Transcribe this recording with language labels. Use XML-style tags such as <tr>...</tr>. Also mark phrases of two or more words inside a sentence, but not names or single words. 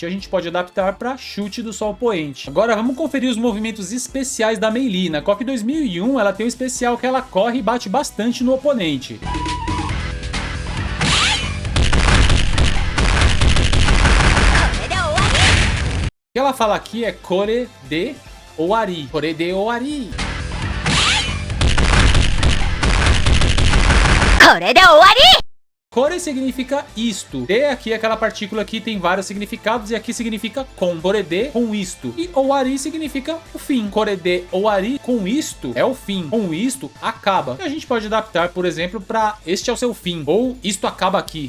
<pt>A gente pode adaptar para chute do sol poente. Agora vamos conferir os movimentos especiais da Meili. Na KOF 2001 ela tem um especial que ela corre e bate bastante no oponente. O que ela fala aqui é</pt> <ja>これで終わり. これで終わり. これで終わり。</ja> <pt>Kore significa isto. De aqui é aquela partícula que tem vários significados e aqui significa com.</pt> <ja>これで,</ja> <pt>com isto. E owari significa o fim.</pt> <ja>これで終わり,</ja> <pt>com isto, é o fim. Com isto, acaba. E a gente pode adaptar, por exemplo, para este é o seu fim. Ou isto acaba aqui.</pt>